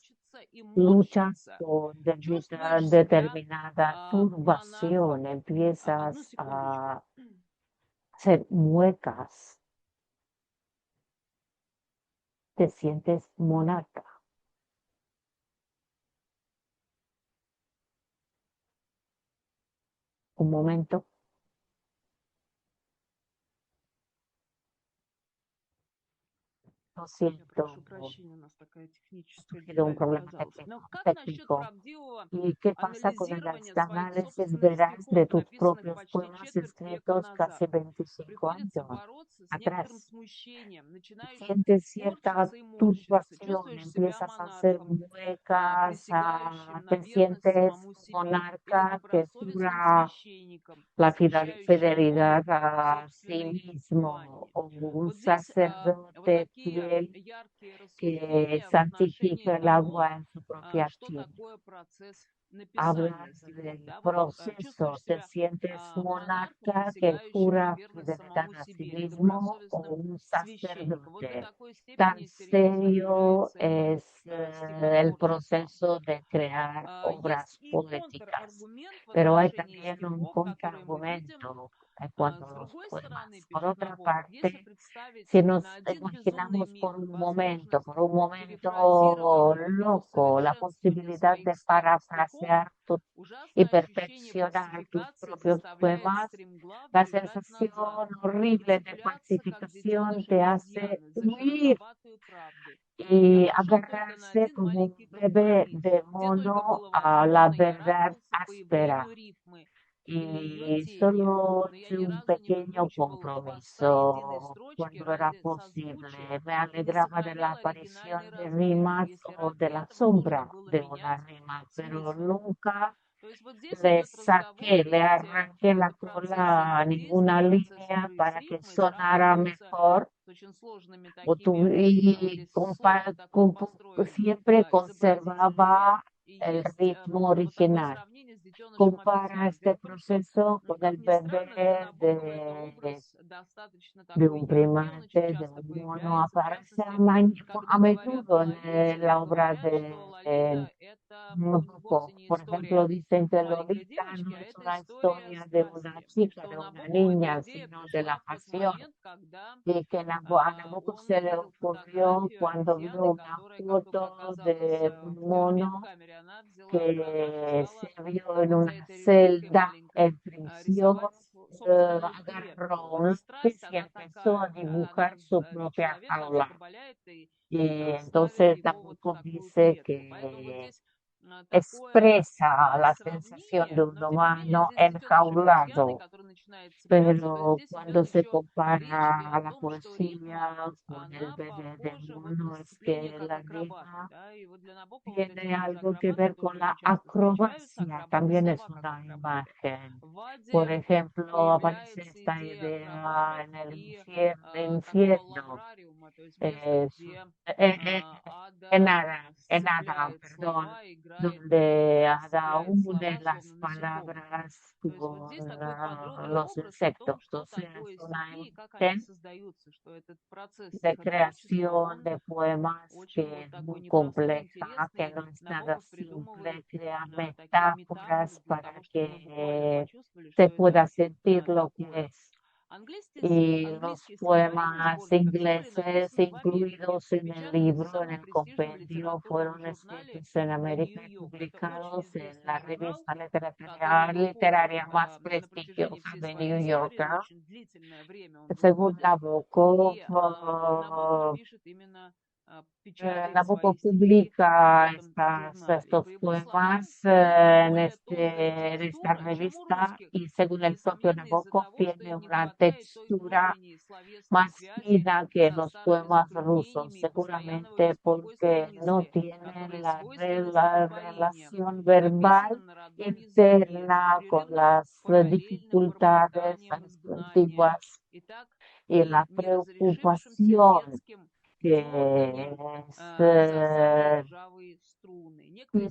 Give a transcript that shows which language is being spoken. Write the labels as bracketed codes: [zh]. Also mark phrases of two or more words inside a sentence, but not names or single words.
[es] Luchas con determinada turbación, empiezas a hacer muecas, te sientes monarca. Un momento, lo [ru] Я прошу [es] siento, [ru] прощения, у нас такая [es] ha [ru] техническая [es] surgido un [ru] деталь [es] problema [ru] оказалась. Но как насчет [es] técnico. [ru] правдивого [es] ¿Y qué pasa con el [ru] анализирования своих [es] análisis [ru] собственных [es] veraz [ru] стихов, [es] de tus [ru] написанных [es] propios [ru] почти [es] poemas [ru] четверть века [es] escritos [ru] назад? [es] casi 25 [ru] Приходится [es] años [ru] бороться с некоторым [es] atrás? [ru] смущением. Начинаешь [es] Sientes cierta [ru] корчиться и морщиться, [es] turbación, [ru] чувствуешь себя [es] empiezas a hacer [ru] монархом, [es] muecas, [ru] присягающим на [es] te [ru] верность [es] sientes [ru] самому себе, или [es] monarca que [ru] добросовестным [es] jura [ru] священником, [es] la [ru] освещающим [es] fidelidad [ru] мир [es] a sí [ru] собственной [es] mismo, [ru] панией. [es] o un [ru] Вот здесь вот [es] sacerdote [ru] такие [es] fiel [ru] яркие [es] que [ru] рассуждения в отношении [es] santifica el [ru] того, [es] agua en su propia [ru] что [es] tierra. [ru] такое процесс написания [es] Hablas [ru] стихов. [es] del [ru] Да? Вот [es] proceso, [ru] чувствуешь [es] te [ru] себя [es] sientes [ru] монархом, [es] monarca que [ru] присягающим на [es] jura [ru] верность [es] fidelidad [ru] самому [es] a sí [ru] себе, или [es] mismo o [ru] добросовестным [es] un [ru] священником. Вот до [es] sacerdote. [ru] такой [es] Tan [ru] степени серьезным [es] serio [ru] является [es] es el [ru] стихотворчество. [es] proceso de crear [ru] Есть [es] obras [ru] и [es] poéticas, [ru] контраргумент в [es] pero hay [ru] отношении [es] también un [ru] стихов, который мы видим [es] contraargumento en cuanto [ru] с [es] a los [ru] другой stороны, [es] poemas. Por [ru] пишет [es] otra [ru] Набоков, если [es] parte, [ru] представить [es] si nos [ru] на один безумный [es] imaginamos [ru] миг возможность [es] por un momento [ru] перефразирования и [es] loco, la [ru] усовершенствования [es] posibilidad [ru] своих [es] de [ru] старых стихов, [es] parafrasear y [ru] ужасное ощущение [es] perfeccionar tus [ru] фальсификации [es] propios [ru] заставляет [es] poemas, [ru] стремглав [es] la [ru] бежать назад [es] sensación [ru] и [es] horrible de [ru] цепляться, как [es] falsificación [ru] детеныши [es] te hace [ru] обезьяны, за [es] huir [ru] широковатую правду. Я [es] y [ru] пошел только на [es] agarrarse [ru] один [es] como un [ru] маленький [es] bebé [ru] компромисс. [es] de [ru] Где только [es] mono [ru] было [es] a la [ru] возможно, я [es] verdad [ru] радовался [es] áspera. [ru] появлению рифмы или ее [es] Y [ru] теме, [es] solo [ru] но я [es] hice [ru] ни [es] un [ru] разу не [es] pequeño [ru] выкручивал хвоста единой [es] compromiso [ru] строчки [es] cuando era [ru] ради [es] posible. [ru] созвучия [es] Me [ru] и не [es] alegraba de la [ru] сохранял оригинальный [es] aparición de [ru] размер, [es] rimas [ru] если [es] o [ru] ради [es] de la [ru] этого нужно [es] sombra [ru] было [es] de una [ru] менять [es] rima, pero [ru] смысл. [es] nunca [ru] То есть вот здесь [es] le [ru] идет разговор, [es] saqué, le [ru] видите, [es] arranqué la [ru] это процесс [es] cola a [ru] взаимодействия, [es] ninguna [ru] процесс [es] línea [ru] игры с [es] para que [ru] рифмой [es] sonara [ru] сравнивается [es] mejor [ru] с очень сложными [es] o [ru] такими, вот [es] y [ru] здесь слово такое построим, [es] siempre [ru] изобразительный ряд, [es] conservaba [ru] и [es] el [ru] есть [es] ritmo [ru] вот такое [es] original. [ru] сравнение с детенышем [es] Compara [ru] обезьян. [es] este [ru] Дело в том, что, [es] proceso con [ru] как [es] el [ru] ни странно, для [es] bebé [ru] Набокова это образ достаточно [es] de [ru] такой [es] un [ru] яркий, он очень [es] primate, de [ru] часто [es] un mono, [ru] появляется, в [es] aparece [ru] частности, [es] a [ru] когда говорят [es] menudo [ru] о [es] en [ru] Лолите, [es] la obra [ru] говорят, что Лолита это вовсе [es] Nabokov. [ru] не [es] Por ejemplo, [ru] история [es] dicen que [ru] маленькой [es] Lolita [ru] девочки, [es] no [ru] а [es] es [ru] это [es] una [ru] история [es] historia de una [ru] страсти, и [es] chica, [ru] что [es] de una [ru] Набокову эта [es] niña, [ru] идея [es] sino de la [ru] пришла в тот [es] pasión. [ru] момент, когда [es] Y que a Nabokov [ru] он [es] se le [ru] увидел [es] ocurrió [ru] фотографию [es] cuando [ru] обезьяны, [es] vio una [ru] которая, как только [es] foto [ru] оказалась [es] de un [ru] в тюрьме, в [es] mono [ru] камере, она взяла карандаш и [es] que [ru] стала [es] se vio en [ru] вот за [es] una [ru] этой решеткой [es] celda [ru] маленькой [es] en prisión, [ru] рисовать собственную [es] agarró [ru] клетку. [es] un [ru] Страсть, [es] lápiz y [ru] она [es] empezó a [ru] такая, да, [es] dibujar [ru] она [es] su [ru] ведь [es] propia [ru] человека [es] jaula. [ru] закабаляет и [es] Y [ru] ставит [es] entonces [ru] его вот в [es] Nabokov [ru] такую [es] dice [ru] клетку. Поэтому вот [es] que [ru] здесь такое [es] expresa la sensación [ru] сравнение, [es] de un [ru] но tем не менее [es] humano [ru] здесь детеныш обезьяны, [es] enjaulado, [ru] который начинает цепляться, то есть [es] pero [ru] здесь идет [es] cuando se [ru] еще речь [es] compara [ru] и о [es] a la [ru] том, что рифма, [es] poesía con el [ru] она [es] bebé de [ru] похожа вот на [es] mono es [ru] сцепление [es] que [ru] как [es] la [ru] акробаты, [es] rima [ru] да, и вот для Набокова вот эти [es] tiene [ru] тоже [es] algo que [ru] акробаты [es] ver [ru] тоже [es] con [ru] очень [es] la [ru] часто встречаются, [es] acrobacia, [ru] акробаты [es] también es [ru] слова как [es] una [ru] акробаты. [es] imagen. [ru] В [es] Por [ru] Аде [es] ejemplo, aparece [ru] появляется [es] esta [ru] идея [es] idea [ru] акробатов [es] en el [ru] и такого [es] infierno, [ru] лабрариума, то есть место, [es] es, [ru] где [es] en [ru] Ада [es] Ada, [ru] сцепляет [es] perdón, [ru] слова, igрает [es] donde Ada [ru] сцепляет [es] une [ru] слова, [es] las [ru] словно насекомый. [es] palabras [ru] То есть вот здесь [es] con [ru] такой подробный [es] los [ru] образ о [es] insectos. [ru] том, [es] O [ru] что [es] sea, es [ru] такое [es] una [ru] стихи и как они [es] imagen [ru] создаются, что этот процесс [es] de [ru] стихотворчества, [es] creación [ru] он [es] de poemas [ru] очень [es] que [ru] вот [es] es [ru] такой [es] muy [ru] непростой, [es] compleja, que [ru] интересный. [es] no es nada [ru] Набоков [es] simple, [ru] придумывает [es] crea [ru] такие метафоры [es] metáforas [ru] для [es] para [ru] того, чтобы мы буквально [es] que [ru] почувствовали, [es] se [ru] что это [es] pueda sentir lo que [ru] такое. [es] es. Y los [ru] Английские стихотворения, [es] poemas [ru] сборник их были [es] ingleses [ru] написаны в Америке, [es] incluidos en el [ru] печатались в [es] libro, en [ru] самом [es] el [ru] престижном [es] compendio, [ru] литературном [es] fueron [ru] журнале [es] escritos en [ru] New [es] América y [ru] York. Это очень [es] publicados en [ru] известный [es] la [ru] журнал, [es] revista [ru] который был [es] literaria más [ru] на протяжении [es] prestigiosa [ru] всей [es] de [ru] своей [es] New [ru] истории, [es] Yorker. [ru] очень длительное время он [es] Según [ru] выходит, [es] Nabokov, [ru] и Набоков пишет именно, печатает [es] Nabokov [ru] свои стихи в [es] publica [ru] этом журнале. [es] estos [ru] По его [es] poemas [ru] словам, у них более tонкая [es] en esta [ru] текстура, чем у [es] revista [ru] русских, [es] y según el propio [ru] несомненно, из-за [es] Nabokov [ru] того, что [es] tiene [ru] им не [es] una [ru] хватает той [es] textura [ru] внутренней словесной [es] más [ru] связи [es] fina que [ru] со [es] los [ru] старыми [es] poemas rusos, [ru] затруднениями и постоянного [es] seguramente [ru] беспокойства [es] porque no [ru] мысли, [es] tienen [ru] которые [es] la, [ru] свойственны [es] la [ru] стихотворениям, [es] relación verbal [ru] написанным на родном языке, с [es] interna con [ru] непрерывным [es] las [ru] параллельным [es] dificultades [ru] бормотанием изгнания. [es] antiguas [ru] Итак, [es] y [ru] и [es] la [ru] неразрешившимся [es] preocupación [ru] детским [es] que [ru] дерганием [es] es [ru] за самые ржавые струны. Некоторые